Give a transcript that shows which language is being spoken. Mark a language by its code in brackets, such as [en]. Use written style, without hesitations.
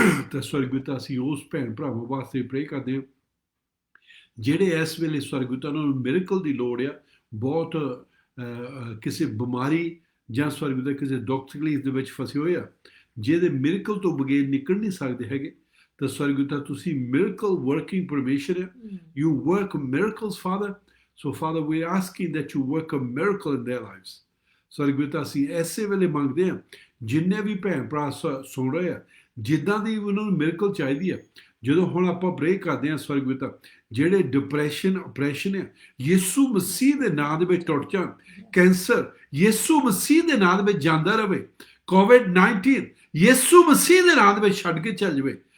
[pa] ਤੇ ਸਵਰਗ ਪਿਤਾ, ਅਸੀਂ ਉਸ ਭੈਣ ਭਰਾਵਾਂ ਵਾਸਤੇ ਪ੍ਰੇ ਕਰਦੇ ਹਾਂ ਜਿਹੜੇ ਇਸ ਵੇਲੇ ਸਵਰਗਦੂਤਾਂ ਨੂੰ ਮਿਰਕਲ ਦੀ ਲੋੜ ਆ, ਬਹੁਤ ਕਿਸੇ ਬਿਮਾਰੀ ਜਾਂ ਸਵਰਗਦੂਤ ਕਿਸੇ ਦੁੱਖ ਤਕਲੀਫ ਦੇ ਵਿੱਚ ਫਸੇ ਹੋਏ ਆ, ਜਿਹਦੇ ਮਿਰਕਲ ਤੋਂ ਬਗੈਰ ਨਿਕਲ ਨਹੀਂ ਸਕਦੇ ਹੈਗੇ, ਤਾਂ ਸਵਰਗਦੂਤਾ ਤੁਸੀਂ ਮਿਰਕਲ ਵਰਕਿੰਗ ਪਰਮੇਸ਼ਰ ਹੈ। [en] You work miracles, Father. So, Father, we're asking that you work a miracle in their lives. [pa] ਸਵਰਗਦੂਤਾ ਅਸੀਂ ਐਸੇ ਵੇਲੇ ਮੰਗਦੇ ਹਾਂ, ਜਿੰਨੇ ਵੀ ਭੈਣ ਭਰਾ ਸੁਣ ਰਹੇ ਆ, ਜਿੱਦਾਂ ਦੀ ਉਹਨਾਂ ਨੂੰ ਮਿਰਕਲ ਚਾਹੀਦੀ ਆ, ਜਦੋਂ ਹੁਣ ਆਪਾਂ ਪ੍ਰੇ ਕਰਦੇ ਹਾਂ ਸਵਰਗਦੂਤਾ, ਜਿਹੜੇ ਡਿਪਰੈਸ਼ਨ ਆਪਰੇਸ਼ਨ ਹੈ, ਯਿਸੂ ਮਸੀਹ ਦੇ ਨਾਂ ਦੇ ਵਿੱਚ ਟੁੱਟ ਜਾਣ। ਕੈਂਸਰ ਯਿਸੂ ਮਸੀਹ ਦੇ ਨਾਂ ਦੇ ਵਿੱਚ ਜਾਂਦਾ ਰਹੇ। COVID-19 ਯਿਸੂ ਮਸੀਹ ਦੇ ਨਾਂ ਦੇ ਵਿੱਚ ਛੱਡ ਕੇ ਚੱਲ ਜਾਵੇ।